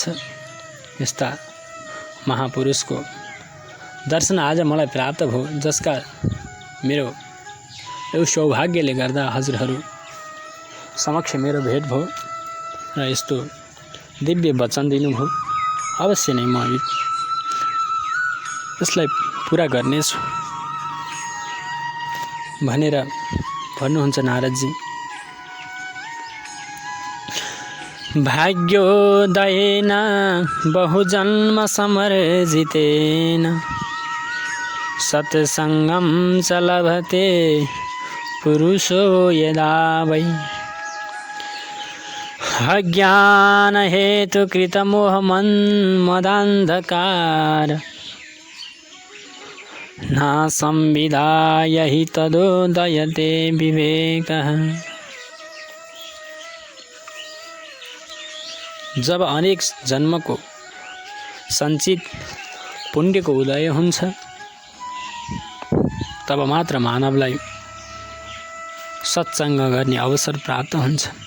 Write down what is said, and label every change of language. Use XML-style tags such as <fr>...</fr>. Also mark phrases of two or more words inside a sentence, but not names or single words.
<ne>यस्ता महापुरुषको दर्शन आज मलाई प्राप्त भयो, जसका मेरो यो सौभाग्यले गर्दा हजुरहरू समक्ष मेरो भेट भयो र यस्तो दिव्य वचन दिनुभयो। अवश्य नै म यसलाई पुरा गर्नेछु भनेर भन्नुहुन्छ नारदजी।</ne> <sa>भाग्योदयेन बहुजन्म समर्जितेन सत्सङ्गं च लभते पुरुषो यदा वै अज्ञान हेतु कृत मोहमन्मदान्धकार न संविधाय हि तदोदयते विवेकः।</sa> <ne>जब अनेक जन्मको सञ्चित पुण्यको उदय हुन्छ तब मात्र मानवलाई सत्सङ्ग गर्ने अवसर प्राप्त हुन्छ।</ne>